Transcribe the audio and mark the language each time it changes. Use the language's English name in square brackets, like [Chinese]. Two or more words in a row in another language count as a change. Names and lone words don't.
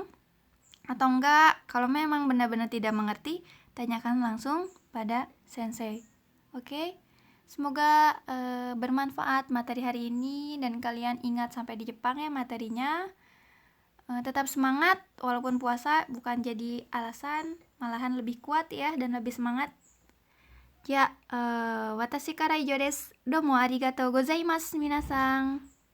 [Indonesian] Atau enggak, kalau memang benar-benar tidak mengerti, tanyakan langsung pada sensei. Oke? Semoga bermanfaat materi hari ini dan kalian ingat sampai di Jepang ya materinya. Tetap semangat, walaupun puasa bukan jadi alasan, malahan lebih kuat ya dan lebih semangat. Ya, [Japanese] 私から以上です. どうもありがとうございます、皆さん.